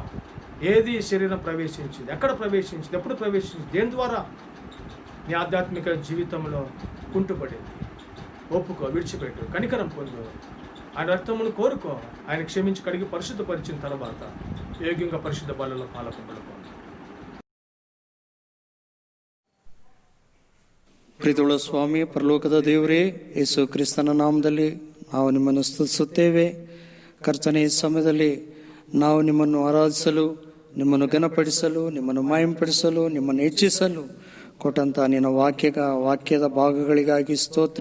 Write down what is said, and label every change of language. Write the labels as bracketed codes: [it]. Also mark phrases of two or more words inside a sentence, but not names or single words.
[te] ఏది శరీరం ప్రవేశించింది, ఎక్కడ ప్రవేశించింది, ఎప్పుడు ప్రవేశించింది, దేని ద్వారా నీ ఆధ్యాత్మిక జీవితంలో కుంటుపడింది? ఒప్పుకో, విడిచిపెట్టు, కనికరం పొందు, ఆయన రక్తమును కోరుకో, ఆయన క్షమించి కడిగి పరిశుద్ధపరిచిన తర్వాత యోగ్యంగా పరిశుద్ధ బలలో పాల్గొనడం. [kn] ಪ್ರೀತಿಯುಳ್ಳ ಸ್ವಾಮಿ, ಪರಲೋಕದ ದೇವರೇ, ಯೇಸು ಕ್ರಿಸ್ತನ ನಾಮದಲ್ಲಿ ನಾವು ನಿಮ್ಮನ್ನು ಸ್ತುತಿಸುತ್ತೇವೆ. ಕರ್ತನೆ, ಈ ಸಮಯದಲ್ಲಿ ನಾವು ನಿಮ್ಮನ್ನು ಆರಾಧಿಸಲು, ನಿಮ್ಮನ್ನು ಘನಪಡಿಸಲು, ನಿಮ್ಮನ್ನು ಮಹಿಮೆಪಡಿಸಲು, ನಿಮ್ಮನ್ನು ಹೆಚ್ಚಿಸಲು ಕೊಟ್ಟಂಥ ನಿನ್ನ ವಾಕ್ಯದ ಭಾಗಗಳಿಗಾಗಿ ಸ್ತೋತ್ರ.